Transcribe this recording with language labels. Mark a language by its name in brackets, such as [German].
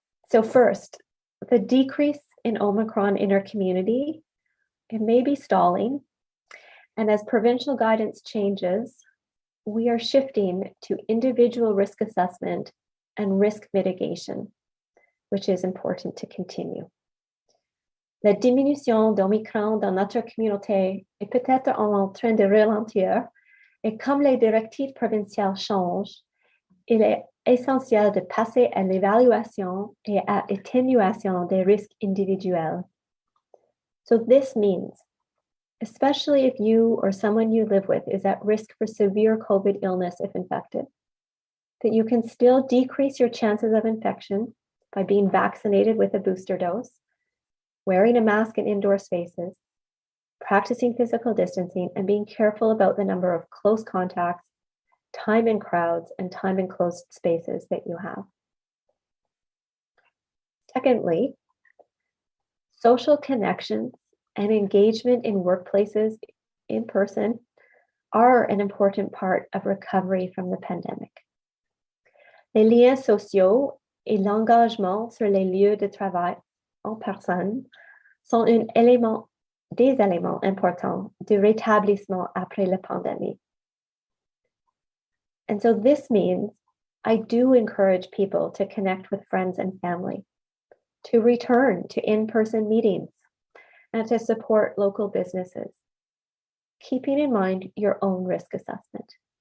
[English] So first, the decrease in Omicron in our community, it may be stalling, and as provincial guidance changes, we are shifting to individual risk assessment and risk mitigation, which is important to continue. [French] La diminution d'Omicron dans notre communauté est peut-être en train de ralentir, et comme les directives provinciales changent, il est essentiel de passer à l'évaluation et à l'atténuation des risques individuels. [English] So this means, especially if you or someone you live with is at risk for severe COVID illness if infected, that you can still decrease your chances of infection by being vaccinated with a booster dose, wearing a mask in indoor spaces, practicing physical distancing, and being careful about the number of close contacts, time in crowds, and time in closed spaces that you have. Secondly, social connections and engagement in workplaces in person are an important part of recovery from the pandemic. [French] Les liens sociaux et l'engagement sur les lieux de travail en personne sont des éléments importants du rétablissement après la pandémie. [English] And so this means I do encourage people to connect with friends and family, to return to in-person meetings, and to support local businesses, keeping in mind your own risk assessment.